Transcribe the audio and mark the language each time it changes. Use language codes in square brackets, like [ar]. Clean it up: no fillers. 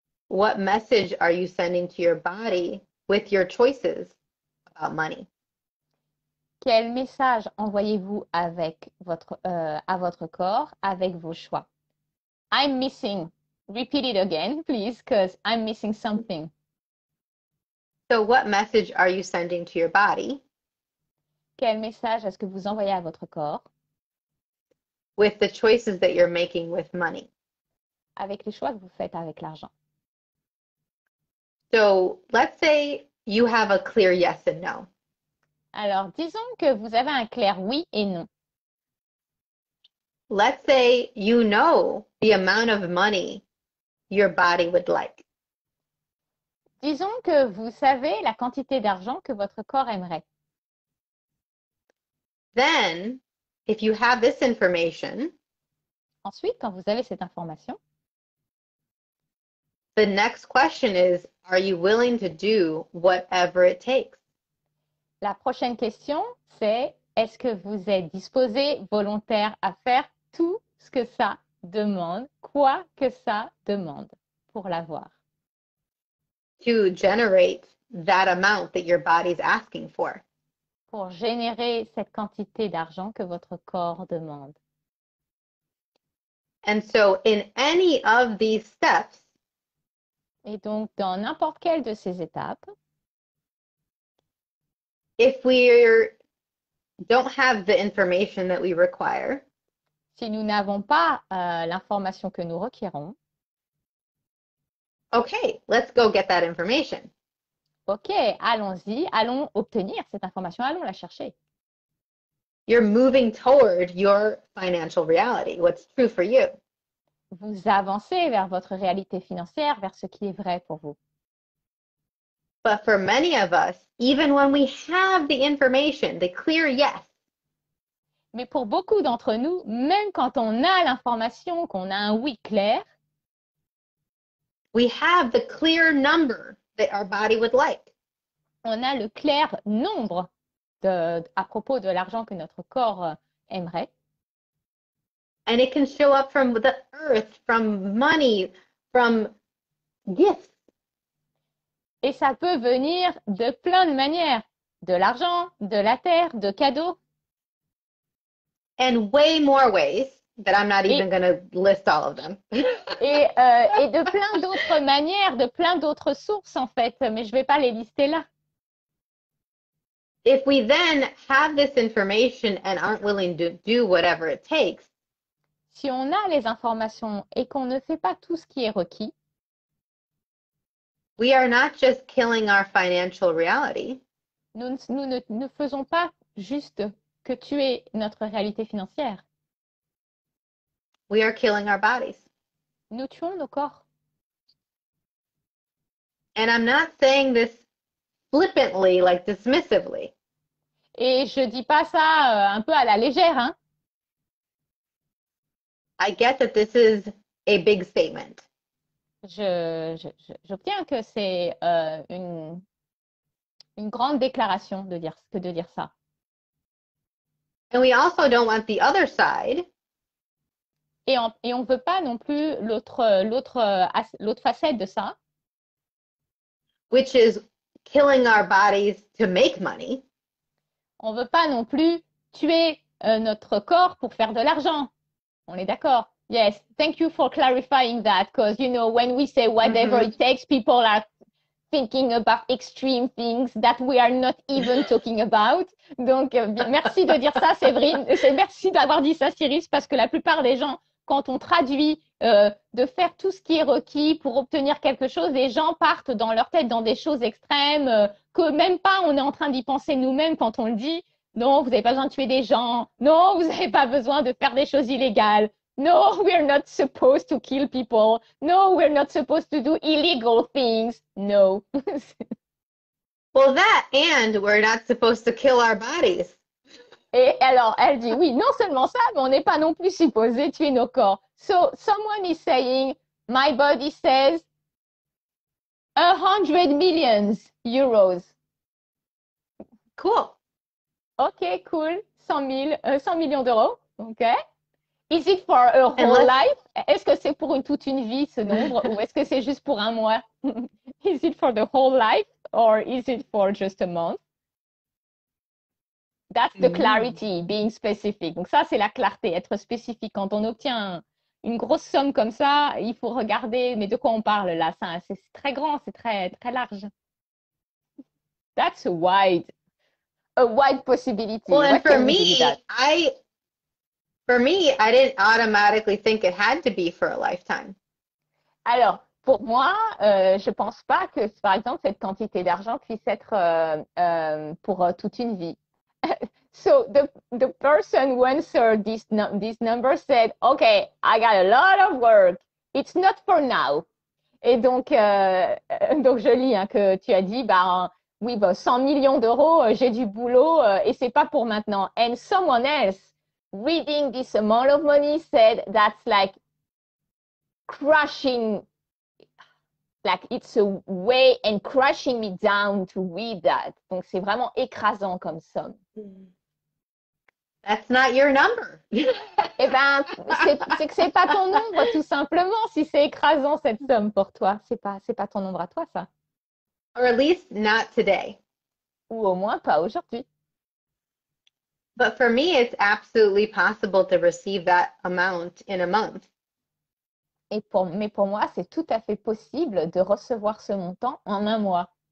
[en] What message are you sending to your body with your choices about money? [fr] Quel message envoyez-vous avec à votre corps avec vos choix? [en] I'm missing. Repeat it again, please, because I'm missing something. So what message are you sending to your body [fr] Quel message est-ce que vous envoyez à votre corps [en] with the choices that you're making with money? [fr] avec les choix que vous faites avec l'argent? [en] So let's say you have a clear yes and no. [fr] Alors, disons que vous avez un clair oui et non. [en] Let's say you know the amount of money your body would like. [fr] Disons que vous savez la quantité d'argent que votre corps aimerait. [en] Then, if you have this information, [fr] Ensuite, quand vous avez cette information, [en] the next question is, are you willing to do whatever it takes? [fr] la prochaine question, c'est est-ce que vous êtes disposé, volontaire à faire tout ce que ça demande, quoi que ça demande pour l'avoir? [en] To generate that amount that your body's asking for. [fr] Pour générer cette quantité d'argent que votre corps demande. [en] And so in any of these steps, [fr] Et donc, dans n'importe quelle de ces étapes, [en] if we don't have the information that we require, [fr] si nous n'avons pas l'information que nous requérons, [en] okay, let's go get that information. [fr] ok, allons-y, allons obtenir cette information, allons la chercher. [en] You're moving toward your financial reality, what's true for you. [fr] Vous avancez vers votre réalité financière, vers ce qui est vrai pour vous. [en] But for many of us, even when we have the information, the clear yes, [fr] Mais pour beaucoup d'entre nous, même quand on a l'information, qu'on a un oui clair, [en] we have the clear number that our body would like. [fr] on a le clair nombre à propos de l'argent que notre corps aimerait. [en] And it can show up from the earth, from money, from gifts. [fr] Et ça peut venir de plein de manières, de l'argent, de la terre, de cadeaux. [en] And way more ways that I'm not even going to list all of them. [fr] et de plein d'autres manières, de plein d'autres sources en fait, mais je ne vais pas les lister là. [en] If we then have this information and aren't willing to do whatever it takes, [fr] Si on a les informations et qu'on ne fait pas tout ce qui est requis, [en] we are not just killing our financial reality. [fr] nous ne faisons pas juste que tuer notre réalité financière. [en] We are killing our bodies. [fr] Nous tuons nos corps. [en] And I'm not saying this flippantly, like dismissively. [fr] Et je dis pas ça un peu à la légère, hein. [en] I get that this is a big statement. [fr] J'obtiens que c'est une grande déclaration de dire ça. [en] And we also don't want the other side, [fr] Et on ne veut pas non plus l'autre facette de ça, [en] which is killing our bodies to make money. [fr] on ne veut pas non plus tuer notre corps pour faire de l'argent. On est d'accord? [en] Yes, thank you for clarifying that, because, you know, when we say whatever it takes, people are thinking about extreme things that we are not even talking about. [fr] Donc, merci de dire ça, Séverine. Merci d'avoir dit ça, Siris, parce que la plupart des gens, quand on traduit de faire tout ce qui est requis pour obtenir quelque chose, les gens partent dans leur tête dans des choses extrêmes que même pas on est en train d'y penser nous-mêmes quand on le dit. Non, vous n'avez pas besoin de tuer des gens. Non, vous n'avez pas besoin de faire des choses illégales. [en] No, we're not supposed to kill people. No, we're not supposed to do illegal things. No. Well, that and we're not supposed to kill our bodies. [fr] Et alors, elle dit, oui, non seulement ça, mais on n'est pas non plus supposé tuer nos corps. [en] So, someone is saying, my body says 100 millions euros. Cool. [fr] Ok, cool. 100 millions d'euros. Ok. [en] Is it for a And whole let's life? [fr] Est-ce que c'est pour toute une vie, ce nombre, ou est-ce que c'est juste pour un mois? [en] Is it for the whole life or is it for just a month? That's the clarity, being specific. [fr] Donc ça, c'est la clarté, être spécifique. Quand on obtient une grosse somme comme ça, il faut regarder, mais de quoi on parle là? C'est très grand, c'est très, très large. [en] That's a wide possibility. Well, and What can we do with that? for me, I didn't automatically think it had to be for a lifetime. [fr] Alors, pour moi, je pense pas que, par exemple, cette quantité d'argent puisse être pour toute une vie. [en] So the person who answered this number said, "Okay, I got a lot of work. It's not for now." [fr] Et donc je lis hein, que tu as dit, bah oui, bah, 100 millions d'euros, j'ai du boulot et c'est pas pour maintenant. [en] And someone else reading this amount of money said that's like crushing, like it's a way and crushing me down to read that. [fr] Donc c'est vraiment écrasant comme somme. [en] That's not your number. [fr] Eh ben, c'est que c'est pas ton nombre, tout simplement. Si c'est écrasant cette somme pour toi, c'est pas ton nombre à toi, ça. [en] Or at least not today. [fr] Ou au moins pas aujourd'hui. [en] But for me, it's absolutely possible to receive that amount in a month. [fr] Mais pour moi, c'est tout à fait possible de recevoir ce montant en un mois.